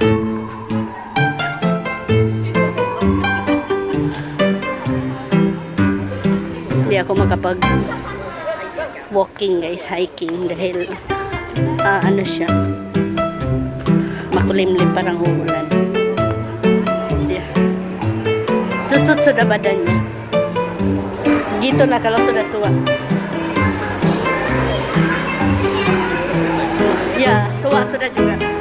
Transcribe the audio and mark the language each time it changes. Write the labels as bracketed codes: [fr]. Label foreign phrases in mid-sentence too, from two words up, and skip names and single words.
[tl] Hindi ako makapag walking guys, hiking dahil ano siya, makulimlim parang uulan. [id] Yeah. Susut sudah badannya. Gitu lah kalau sudah tua. Ya, tua sudah juga.